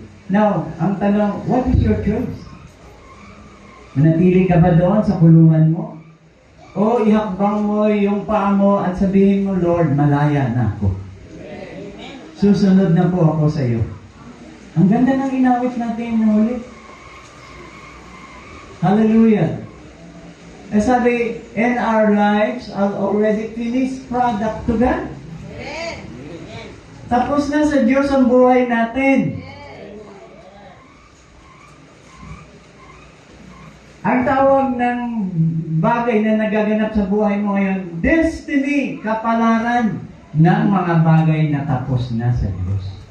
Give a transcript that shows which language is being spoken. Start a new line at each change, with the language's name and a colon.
Filipino: Now, ang tanong,
English: what is your choice?
Filipino: Manatili ka ba doon sa kulungan mo? O ihakbang mo yung paa mo at sabihin mo, Lord, malaya na ako. Susunod na po ako sa iyo. Ang ganda ng inawit natin na huli. Hallelujah. Eh sabi,
English: in our lives are already finished product to God.
Filipino: Tapos na sa Diyos ang buhay natin. Ang tawag ng bagay na nagaganap sa buhay mo ngayon, destiny, kapalaran ng mga bagay na tapos na sa Diyos.